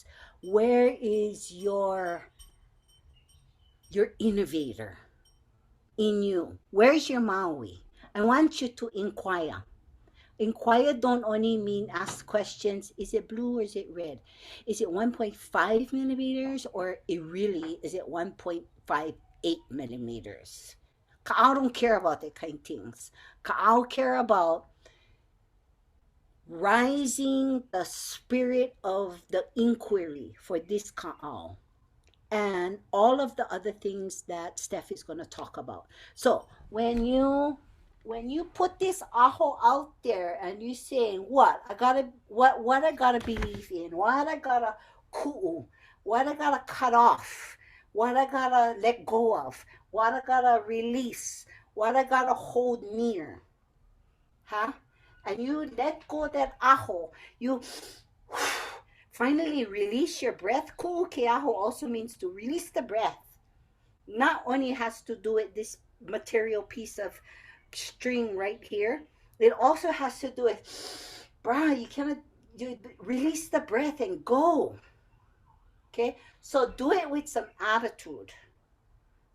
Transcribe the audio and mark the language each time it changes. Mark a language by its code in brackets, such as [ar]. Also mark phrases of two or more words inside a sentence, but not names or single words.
[en] Where is your innovator in you? Where's your Maui? I want you to inquire. Inquire don't only mean ask questions. Is it blue or is it red? Is it 1.5 millimeters or is it 1.58 millimeters? Kaʻao don't care about that kind of things. Kaʻao care about rising the spirit of the inquiry for this kaʻao, and all of the other things that Steph is going to talk about. So when you put this aho out there and you're saying, what I gotta believe in, what I gotta kuʻu, what I gotta cut off, what I gotta let go of, what I gotta release, what I gotta hold near, huh? And you let go of that aho, you finally release your breath. [haw] Kuʻu keaho [en] also means to release the breath. Not only has to do with this material piece of string right here, it also has to do with, bruh, you release the breath and go. Okay, so do it with some attitude.